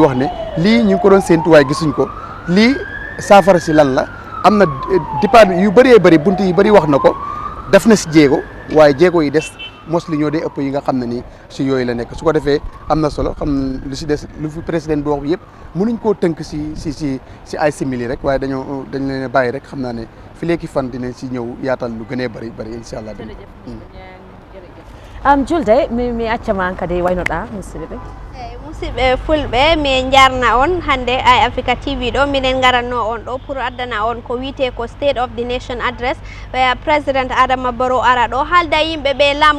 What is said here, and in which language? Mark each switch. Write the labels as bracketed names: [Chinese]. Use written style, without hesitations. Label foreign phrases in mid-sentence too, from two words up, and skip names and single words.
[Wolof] wax ne lii ñu ngi ko doon séntu waaye gisuñ ko lii saafara si lan la am na département yu bëree bëri bunt yi bëri wax na ko def na si jéego waaye jéego yi des mos li ñoo dee ëpp yi nga xam ne nii si yooyu la nekk su ko defee am na solo xam lu si des lu fi président bi wax yëpp mënuñ koo tënk si ay simili rek waaye dañ leen bàyyi rek xam naa ne fi léegi fan dinañ si ñëw yaatal lu gënee bëri [Arabic] إن شاء الله. [Fula] Julde mi accaman kadi waynoɗa musidɓe musidɓe fulɓe mi jarna on hande Eye Africa TV ɗo minen garanno on ɗo pour addana on ko wiyete ko State of the Nation Address President Adama Barrow ara ɗo haalda yimɓe ɓe laamu